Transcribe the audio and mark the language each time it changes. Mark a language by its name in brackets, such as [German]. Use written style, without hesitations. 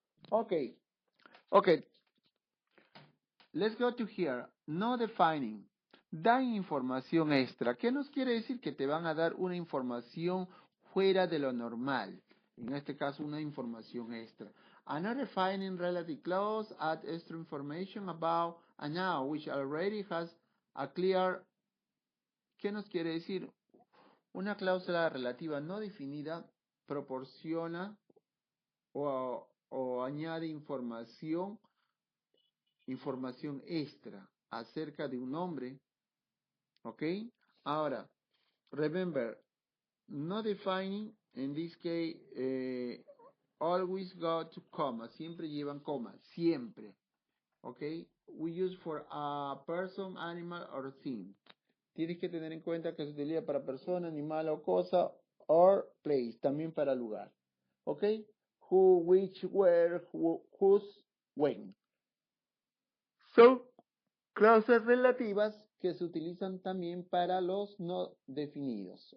[English] Ok, ok. Let's go to here. No defining. [Spanish] Dan información extra. ¿Qué nos quiere decir? Que te van a dar una información fuera de lo normal. En este caso, una información extra. [English] A not defining relative clause add extra information about a noun which already has a clear. [Spanish] ¿Qué nos quiere decir? Una cláusula relativa no definida proporciona o añade información extra acerca de un nombre, ¿ok? [English] Ahora, remember, no defining, in this case, always go to comma, [Spanish] siempre llevan coma, siempre, [English] ¿ok? We use for a person, animal, or thing. [Spanish] Tienes que tener en cuenta que se utiliza para persona, animal o cosa, [English] or place, [Spanish] también para lugar, ¿ok? [English] Who, which, where, whose, when. [Spanish] Son cláusulas relativas que se utilizan también para los no definidos.